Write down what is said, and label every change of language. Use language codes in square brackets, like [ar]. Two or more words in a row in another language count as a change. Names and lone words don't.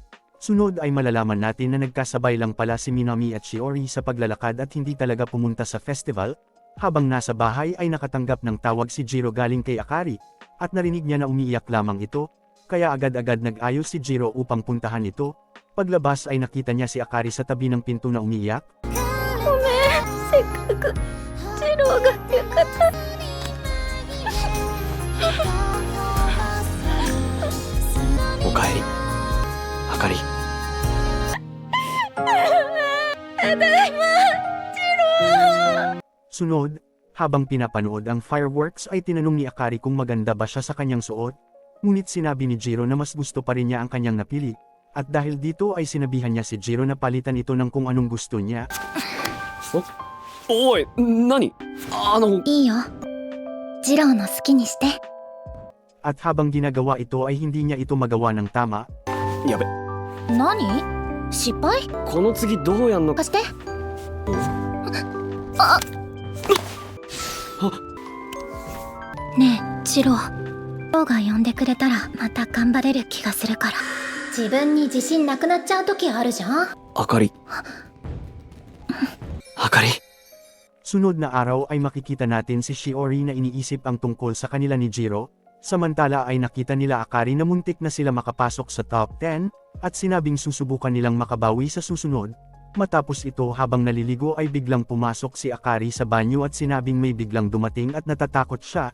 [tl] Sunod ay malalaman natin na nagkasabay lang pala si Minami at Shiori sa paglalakad at hindi talaga pumunta sa festival. Habang nasa bahay ay nakatanggap ng tawag si Jiro galing kay Akari, at narinig niya na umiiyak lamang ito, kaya agad-agad nag-ayos si Jiro upang puntahan ito. Paglabas ay nakita niya si Akari sa tabi ng pinto na umiiyak. [ja] ごめん、せっかくジローが浴衣. Okaeri, Akari. Tadaima, Jiro! [tl] Sunod, habang pinapanood ang fireworks ay tinanong ni Akari kung maganda ba siya sa kanyang suot. Ngunit sinabi ni Jiro na mas gusto pa rin niya ang kanyang napili. At dahil dito ay sinabihan niya si Jiro na palitan ito ng kung anong gusto niya. Oy, [ja] nani? いいよ。ジローの好きにして。 At habang ginagawa ito ay hindi niya ito magawa ng tama. やべ、何？失敗？この次どうやんのか。貸して。あ。ねえ、ジロー。ジローが呼んでくれたらまた頑張れる気がするから。自分に自信なくなっちゃう時あるじゃん。あかり。あかり。 [tl] Sunod na araw ay makikita natin si Shiori na iniisip ang tungkol sa kanila ni Jiro. Samantala ay nakita nila Akari na muntik na sila makapasok sa top 10, at sinabing susubukan nilang makabawi sa susunod. Matapos ito habang naliligo ay biglang pumasok si Akari sa banyo at sinabing may biglang dumating at natatakot siya.